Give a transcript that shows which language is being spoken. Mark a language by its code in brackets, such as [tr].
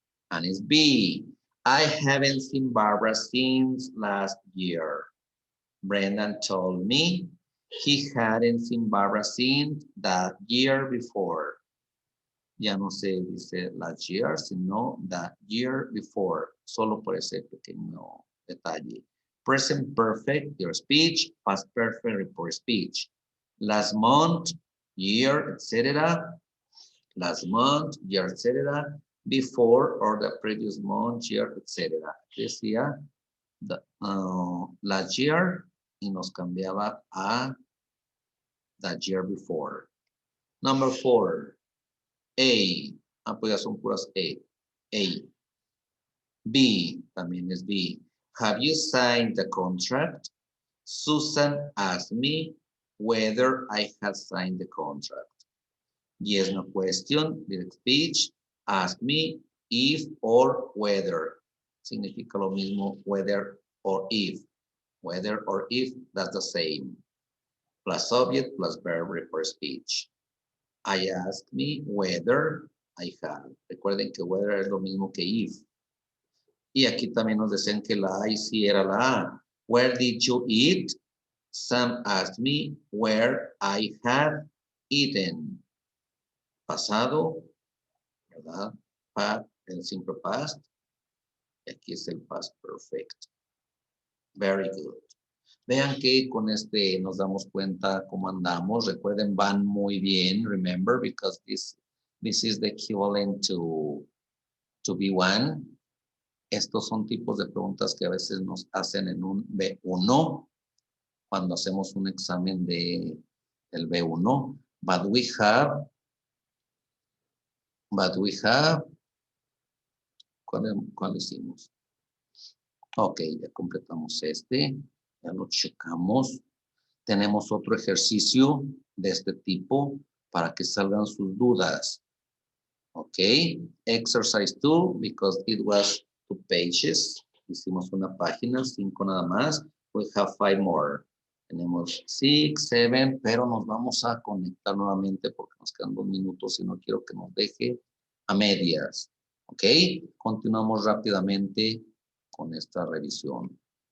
[en] And it's B. I haven't seen Barbara since last year. Brendan told me he hadn't seen Barbara since that year before. [es] Ya no se dice last year, sino that year before. Solo por ese pequeño detalle. [en] Present perfect, your speech. Past perfect, report speech. Last month, year, etc. Last month, year, etc. Before or the previous month, year, etc. Decía last year y nos cambiaba a that year before. [es] Number 4, A. Ah, pues ya son puras A. A. B, también es B. [en] Have you signed the contract? Susan asked me whether I had signed the contract. Yes, no question, direct speech. Ask me if or whether. Significa lo mismo, whether or if. Whether or if, that's the same. Plus subject, plus verb, report speech. I asked me whether I had. [es] Recuerden que whether es lo mismo que if. Y aquí también nos decían que la I sí era la A. [en] Where did you eat? Sam asked me where I had eaten. [es] Pasado, ¿verdad? El simple past. Y aquí es el past perfect. Very good. Vean que con este nos damos cuenta cómo andamos. [en] Recuerden, van muy bien. Remember, because this is the equivalent to to B1. [es] Estos son tipos de preguntas que a veces nos hacen en un B1 cuando hacemos un examen del B1. [en] But we have, ¿cuál hicimos? [es] Ok, ya completamos este, ya lo checamos. Tenemos otro ejercicio de este tipo para que salgan sus dudas. [en] Ok, exercise 2, because it was 2 pages. [es] Hicimos una página, 5 nada más. We have 5 more. Tenemos 6, 7, pero nos vamos a conectar nuevamente porque nos quedan 2 minutos y no quiero que nos deje a medias. Ok, continuamos rápidamente con esta revisión.